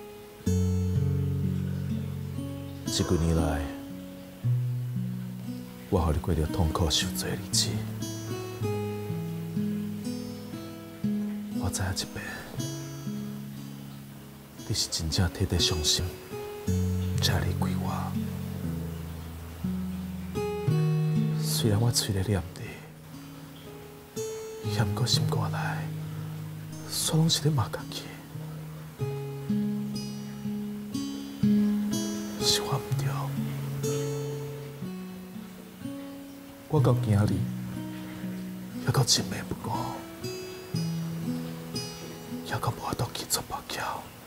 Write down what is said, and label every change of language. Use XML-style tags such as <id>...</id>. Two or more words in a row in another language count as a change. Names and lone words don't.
<nan>这几年来，我互你过着痛苦受罪的日子。我知影这边，你是真正替地伤心，才离开我。虽然我嘴咧念你。也毋过心肝内，煞拢是咧骂家己。是我毋对，我到今日还阁真命不顾，还阁无法度去做目标。</nan>